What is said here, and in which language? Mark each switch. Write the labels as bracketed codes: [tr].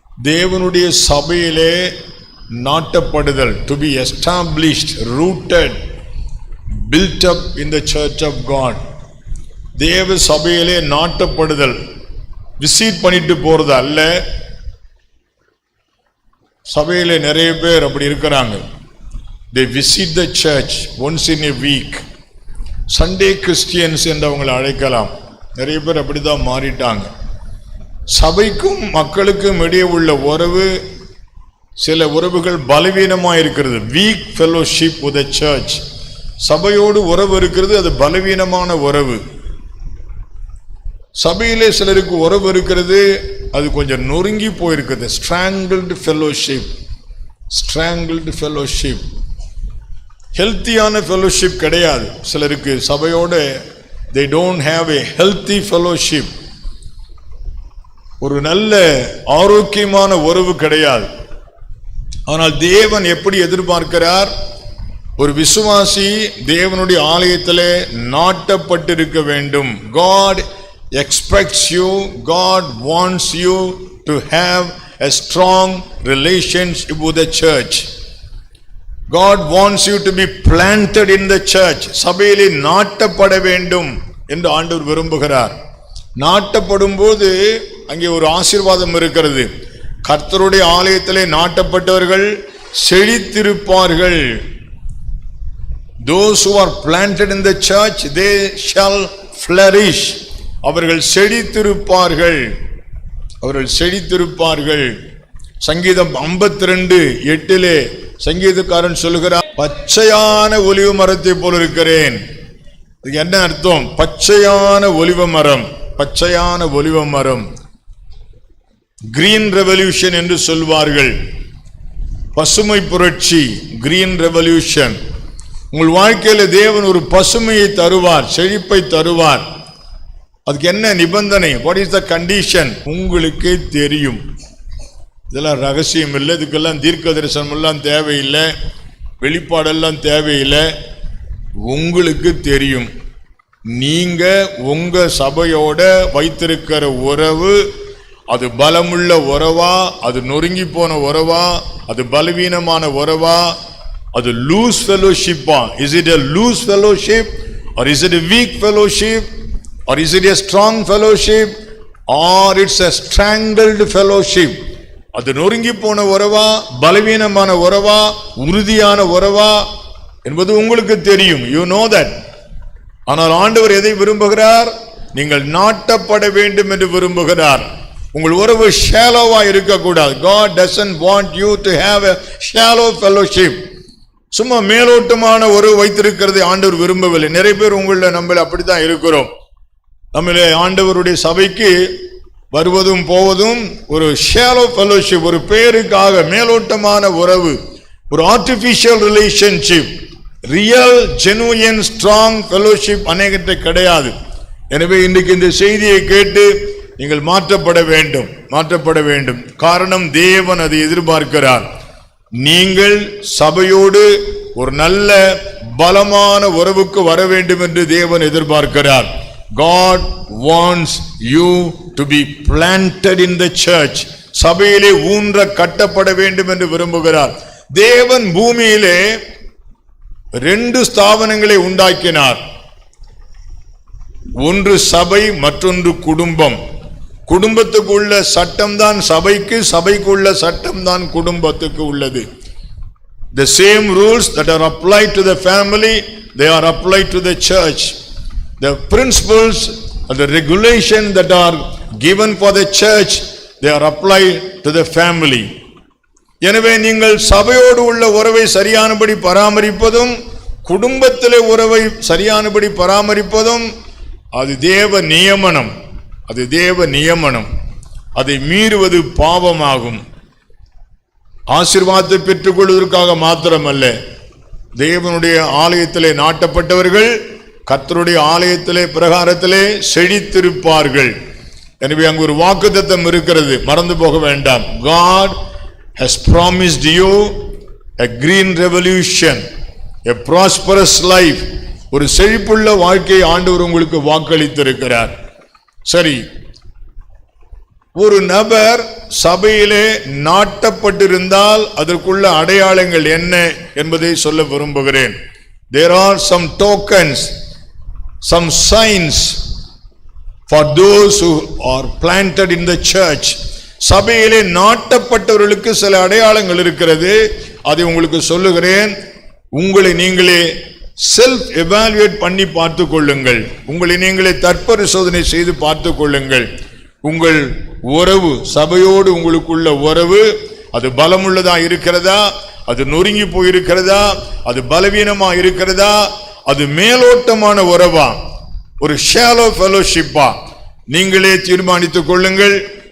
[ta] தேவனுடைய சபையிலே நாட்டப்படுதல், [en] To be established, rooted, built up in the church of God. [ta] தேவ சபையிலே நாட்டப்படுதல், விசிட் பண்ணிட்டு போறது அல்ல. சபையிலே நிறைய பேர் அப்படி இருக்கிறாங்க. [en] they visit the church once in a week. [ta] Sunday Christians என்று அவங்களை அழைக்கலாம். நிறைய பேர் அப்படிதான் மாறிட்டாங்க. சபைக்கும் மக்களுக்கும் இடையே உள்ள உறவு, சில உறவுகள் பலவீனமாக இருக்கிறது. [en] Weak fellowship with the church. [ta] சபையோடு உறவு இருக்கிறது, அது பலவீனமான உறவு. சபையிலே சிலருக்கு உறவு இருக்கிறது, அது கொஞ்சம் நொறுங்கி போயிருக்குது. [en] Strangled fellowship, strangled fellowship. [ta] ஹெல்த்தியான ஃபெலோஷிப் கிடையாது சிலருக்கு. சபையோடு [en] they don't have a healthy fellowship. [ta] ஒரு நல்ல ஆரோக்கியமான உறவு கிடையாது. ஆனால் தேவன் எப்படி எதிர்பார்க்கிறார்? ஒரு விசுவாசி தேவனுடைய ஆலயத்திலே நாட்டப்பட்டிருக்க வேண்டும். [en] God expects you, God wants you to have a strong relationship with the church. God wants you to be planted in the church. [ta] சபையிலே நாட்டப்பட வேண்டும் என்று ஆண்டவர் விரும்புகிறார். நாட்டப்படும் போது அங்கே ஒரு ஆசீர்வாதம் இருக்கிறது. கர்த்தருடைய ஆலயத்திலே நாட்டப்பட்டவர்கள் செழித்திருப்பார்கள். [en] Those who are planted in the church, they shall flourish. [ta] அவர்கள் செழித்திருப்பார்கள், அவர்கள் செழித்திருப்பார்கள். சங்கீதம் 52:8 சங்கீதக்காரன் சொல்லுகிறார், பச்சையான ஒலிவ மரத்தை போல இருக்கிறேன். இதுக்கு என்ன அர்த்தம்? பச்சையான ஒலிவ மரம், பச்சையான ஒலிவ மரம். கிரீன் ரெவல்யூஷன் என்று சொல்வார்கள். பசுமை புரட்சி, கிரீன் ரெவல்யூஷன். உங்கள் வாழ்க்கையில தேவன் ஒரு பசுமையை தருவார், செழிப்பை தருவார். அதுக்கு என்ன நிபந்தனை? [en] What is the condition? [ta] உங்களுக்கு தெரியும். இதெல்லாம் ரகசியம் இல்லை. இதுக்கெல்லாம் தீர்க்க தரிசனம் எல்லாம் தேவையில்லை, வெளிப்பாடெல்லாம் தேவையில்லை. உங்களுக்கு தெரியும். நீங்க உங்க சபையோட வைத்திருக்கிற உறவு, அது பலமுள்ள உறவா, அது நொறுங்கி போன உறவா, அது பலவீனமான உறவா, அது loose ஃபெலோஷிப்பா? [en] Is it a loose fellowship or is it a weak fellowship or is it a strong fellowship or it's a strangled fellowship? [ta] அது நொறுங்கி போன உறவா, பலவீனமான உறவா, உறுதியான உறவா என்பது உங்களுக்கு தெரியும். [en] you know that. [ta] ஆனால் ஆண்டவர் எதை விரும்புகிறார்? நீங்கள் நாட்டப்பட வேண்டும் என்று விரும்புகிறார். உங்கள் உறவு ஷாலோவா இருக்கக்கூடாது. [en] God doesn't want you to have a shallow fellowship. [ta] சும்மா மேலோட்டமான உறவு வைத்திருக்கிறதை ஆண்டவர் விரும்பவில்லை. நிறைய பேர் நம்மள அப்படித்தான் இருக்கிறோம். நம்மளே ஆண்டவருடைய சபைக்கு வருவதும் போவதும் ஒரு ஷாலோ ஃபெலோஷிப், ஒரு பேருக்காக மேலோட்டமான உறவு, ஒரு artificial relationship. [en] real genuine strong fellowship [ta] அநேகத்தை கிடையாது. எனவே இன்றைக்கு இந்த செய்தியை கேட்டு நீங்கள் மாற்றப்பட வேண்டும், மாற்றப்பட வேண்டும். காரணம், தேவன் அதை எதிர்பார்க்கிறார். நீங்கள் சபையோடு ஒரு நல்ல பலமான உறவுக்கு வர வேண்டும் என்று தேவன் எதிர்பார்க்கிறார். [en] God wants you to be planted in the church. [ta] சபையிலே ஊன்ற கட்டப்பட வேண்டும் என்று விரும்புகிறார். தேவன் பூமியிலே 2 ஸ்தாபனங்களை உண்டாக்கினார். ஒன்று சபை, மற்றொன்று குடும்பம். குடும்பத்துக்குள்ள சட்டம் தான் சபைக்கு, சபைக்குள்ள சட்டம் தான் குடும்பத்துக்கு உள்ளது. [en] The same rules that are applied to the family, they are applied to the church. The principles and the regulations that are given for the church, they are applied to the family. [ta] எனவே நீங்கள் சபையோடு உள்ள உறவை சரியானபடி பராமரிப்பதும், குடும்பத்திலே உறவை சரியானபடி பராமரிப்பதும் அது தேவ நியமனம். அது தேவ நியமனம். அதை மீறுவது பாவமாகும். ஆசீர்வாதத்தை பெற்றுக் கொள்வதற்காக மாத்திரமல்ல, தேவனுடைய ஆலயத்திலே நாட்டப்பட்டவர்கள் கர்த்தருடைய ஆலயத்திலே பிரகாரத்திலே செழித்திருப்பார்கள். எனவே அங்கு ஒரு வாக்குத்தத்தம் இருக்கிறது, மறந்து போக வேண்டாம். [en] God has promised you a green revolution, a prosperous life. [ta] ஒரு செழிப்புள்ள வாழ்க்கையை ஆண்டவர் உங்களுக்கு வாக்களித்திருக்கிறார். சரி, ஒரு நபர் சபையிலே நாட்டப்பட்டிருந்தால் அதற்குள்ள அடையாளங்கள் என்ன என்பதை சொல்ல விரும்புகிறேன். [en] There are some tokens, some signs for those who are planted in the church. [ta] சபையிலே நாட்டப்பட்டவர்களுக்கு சில அடையாளங்கள் இருக்கிறது, அதை உங்களுக்கு சொல்லுகிறேன். உங்களை நீங்களே செல்ஃப் எவாலுவேட் பண்ணி பார்த்து கொள்ளுங்கள். உங்களை நீங்களே தற்பரிசோதனை செய்து பார்த்து கொள்ளுங்கள். உங்கள் உறவு, சபையோடு உங்களுக்குள்ள உறவு, அது பலமுள்ளதா இருக்கிறதா, அது நொறுங்கி போயிருக்கிறதா, அது பலவீனமா இருக்கிறதா, அது மேலோட்டமான உறவா, ஒரு ஷாலோ ஃபெலோஷிப்பா, நீங்களே தீர்மானித்துக் கொள்ளுங்கள்.